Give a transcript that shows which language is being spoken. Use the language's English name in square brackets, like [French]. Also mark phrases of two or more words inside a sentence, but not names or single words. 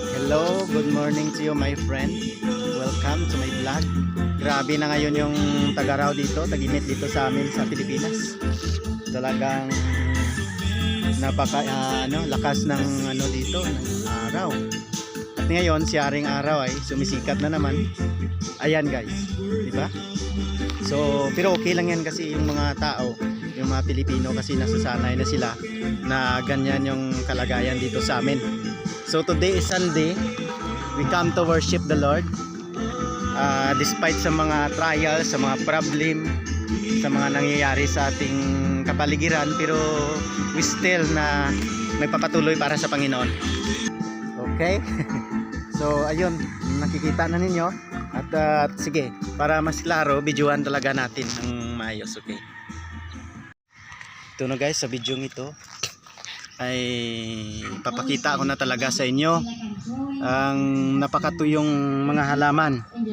[English] Hello, good morning to you my friend. Welcome to my vlog. [Filipino] Grabe na ngayon yung tag-araw dito, tag-init dito sa amin sa Pilipinas. Talagang lakas ng dito ng araw. At ngayon si Haring Araw ay sumisikat na naman. Ayan guys, di ba? So, pero okay lang yan kasi yung mga tao, yung mga Pilipino kasi nasasanay na sila na ganyan yung kalagayan dito sa amin. [English] So today is Sunday. We come to worship the Lord. [Filipino] Despite sa mga trials, sa mga problem, sa mga nangyayari sa ating kapaligiran, pero [English] we still [Filipino] na nagpapatuloy para sa Panginoon. Okay? So ayun, nakikita na ninyo. At sige, para mas klaro, videoan talaga natin ng maayos. Okay? Ito na guys, sa video ito ay papakita ko na talaga sa inyo ang napakatuyong mga halaman.